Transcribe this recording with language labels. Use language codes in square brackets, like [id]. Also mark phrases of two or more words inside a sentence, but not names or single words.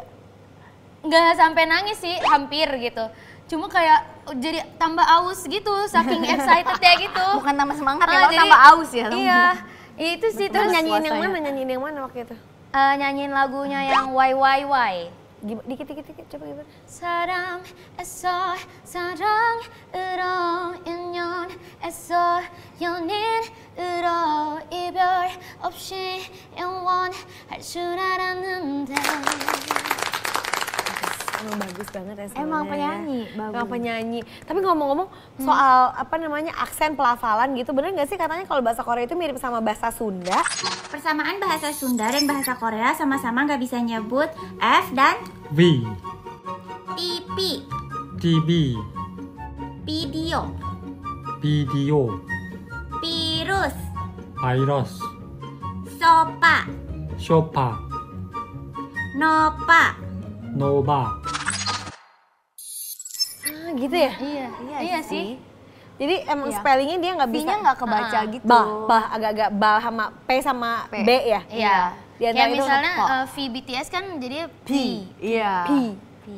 [id] nggak sampai nangis sih, hampir gitu. Cuma kayak jadi tambah aus gitu, saking excited ya gitu. Bukan tambah semangat ya, Ah, malah jadi- tambah aus ya. Iya, itu sih Terus terus nyanyiin yang puasanya. mana? Nyanyiin yang mana waktu itu? nyanyiin lagunya yang YYY. Dikit, coba gimana? [ko] 사랑했어 사랑으로 인연 애써 연인으로 이별 없이 영원할 줄 알았는데. [id] Emang bagus banget ya suaranya. Emang penyanyi, bagus. Emang penyanyi. Tapi ngomong-ngomong soal apa namanya aksen pelafalan gitu, bener nggak sih katanya kalau bahasa Korea itu mirip sama bahasa Sunda? Persamaan bahasa Sunda dan bahasa Korea sama-sama nggak bisa nyebut F dan V, TV, TV, video, [ko] 비디오, [id] virus, [ko] 바이러스, [id] sopa, [ko] 쇼파, [id] nopa. [ko] 노바. [id] Gitu ya? Iya sih. Jadi emang Iya. spellingnya dia nggak bisa. V-nya nggak kebaca gitu. Bah, agak-agak ba sama P sama P. B ya? Iya. Di antara Kayak itu misalnya apa? V BTS kan jadi P. Iya. P